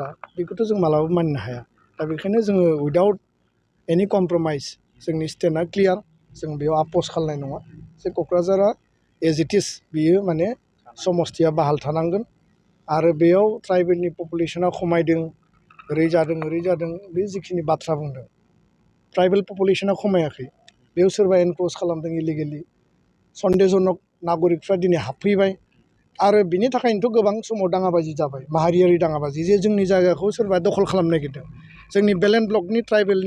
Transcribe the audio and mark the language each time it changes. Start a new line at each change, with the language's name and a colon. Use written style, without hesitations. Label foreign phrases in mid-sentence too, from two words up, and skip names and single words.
Bodo: बेखौथ' जों मालाबाबो मानिनो हाया दा बेखायनो जोङो
English: without any compromise
Bodo: जोंनि स्टेन्डआ क्लियार जों बेयाव आपस खालामनाय नङा जे क'क्राझारा
English: as it is
Bodo: बियो माने समस्तिया बाहाल थानांगोन आरो बेयाव ट्राइबेलनि पपुलेशना खमायदों ओरै जादों बे जिखिनि बाथ्रा बुंदों ट्राइबेल पपुलेशना खमायाखै बेयाव सोरबा एनक्रोच खालामदों इलिगेलि सन्देहजनक नागरिकफ्रा दिनै हाबफैबाय आरो बिनि थाखायनोथ' गोबां समाव दाङाबाजि जाबाय माहारियारि दाङाबाजि जे जोंनि जायगाखौ सोरबा दखल खालामनो नागिरदों जोंनि बेलेन्ड ब्लकनि ट्राइबेलनि